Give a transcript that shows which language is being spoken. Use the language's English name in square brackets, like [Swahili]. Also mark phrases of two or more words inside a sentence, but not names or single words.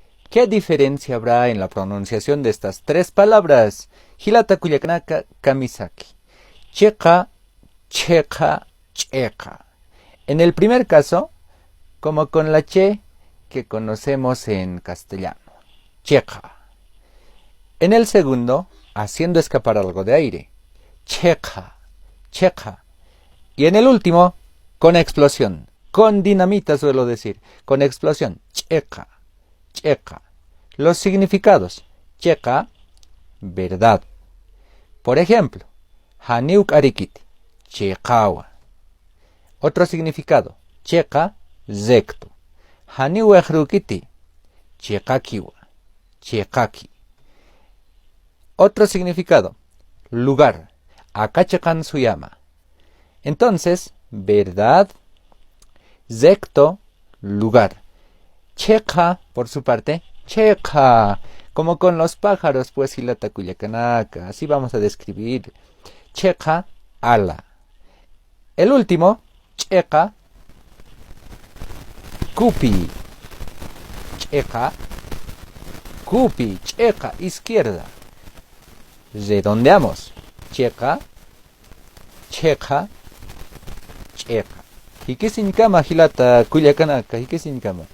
[Spanish] ¿Qué diferencia habrá en la pronunciación de estas tres palabras? [Aymara] Hilata kuyakanaka kamisaki. Checa, checa, checa. [Spanish] En el primer caso, como con la che que conocemos en castellano. [Aymara] Checa. [Spanish] En el segundo, haciendo escapar algo de aire. [Aymara] Checa, checa. [Spanish] Y en el último, con explosión. Con dinamita suelo decir. Con explosión. [Aymara] Checa, checa. [Spanish] Los significados. Checa, verdad. Por ejemplo, [Aymara] Haniuk arikiti, chekawa. [Spanish] Otro significado. Checa, recto. [Aymara] Haniu ejrukiti, chekakiwa, chekaki. [Spanish] Otro significado. Lugar. [Aymara] Akachakan suyama. [Spanish] Entonces, verdad, recto, lugar. Checa, por su parte, checa. Como con los pájaros, pues, [Aymara] hilata kuyakanaka. [Spanish] Así vamos a describir. Checa, ala. El último, [Aymara] checa, kupi. Checa, kupi, checa, izquierda. [Spanish] Redondeamos. [Aymara] Checa, checa, checa. Hikesinkama hilata kuyakanaka. Hikesinkama.